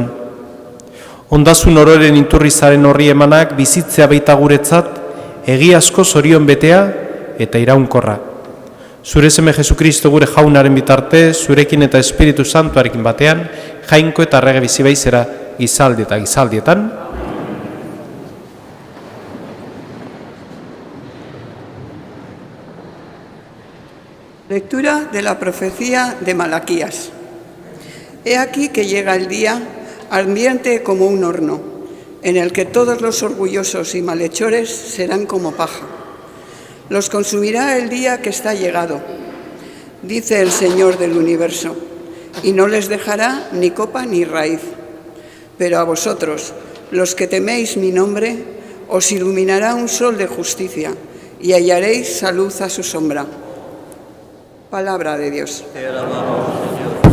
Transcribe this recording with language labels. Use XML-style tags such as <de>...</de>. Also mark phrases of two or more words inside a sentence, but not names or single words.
<eu>Ondasun ororen iturrizaren horri emanak bizitzea baita guretzat, egiazko zorion betea eta iraunkorra. Zure seme Jesukristo gure jaunaren bitarte, zurekin eta Espiritu Santuarekin batean, jainko eta errege bizi baizera gizaldi eta gizaldietan.</eu> <es>Lectura de la profecía de Malaquías. He aquí que llega el día, ardiente como un horno, en el que todos los orgullosos y malhechores serán como paja. Los consumirá el día que está llegado, dice el Señor del universo, y no les dejará ni copa ni raíz. Pero a vosotros, los que teméis mi nombre, os iluminará un sol de justicia, y hallaréis salud a su sombra. Palabra de Dios. Te alabamos, Señor.</es>